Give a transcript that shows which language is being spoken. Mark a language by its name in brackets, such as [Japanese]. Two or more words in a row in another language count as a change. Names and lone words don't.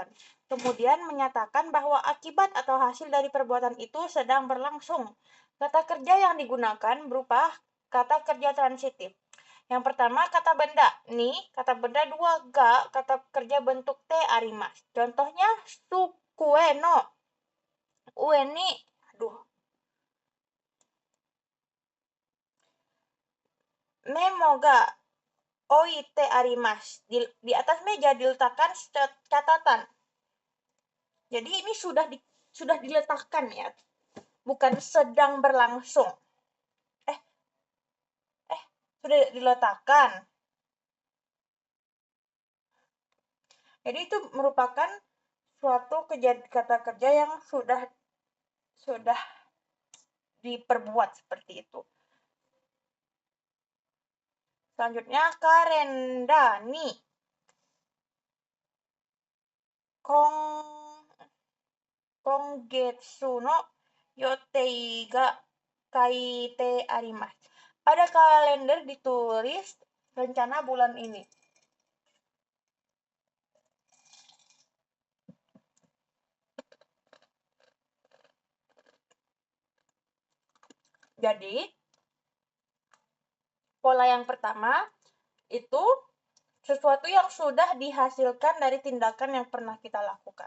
[Indonesian] Kemudian menyatakan bahwa akibat atau hasil dari perbuatan itu sedang berlangsung. Kata kerja yang digunakan berupa kata kerja transitif. Yang pertama, kata benda. Ni, kata benda dua ga, kata kerja bentuk [Japanese] てあります. [Indonesian] Contohnya, [Japanese] 机の上に. メモが置いてあります. [Indonesian] Di atas meja diletakkan catatan. Jadi ini sudah diletakkan ya. Bukan sedang berlangsung. Sudah diletakkan. Jadi itu merupakan suatu kata kerja yang sudah diperbuat seperti itu. Selanjutnya, [Japanese] カレンダーに今月の予定が書いてあります. [Indonesian] Pada kalender ditulis rencana bulan ini. Jadi, pola yang pertama itu sesuatu yang sudah dihasilkan dari tindakan yang pernah kita lakukan.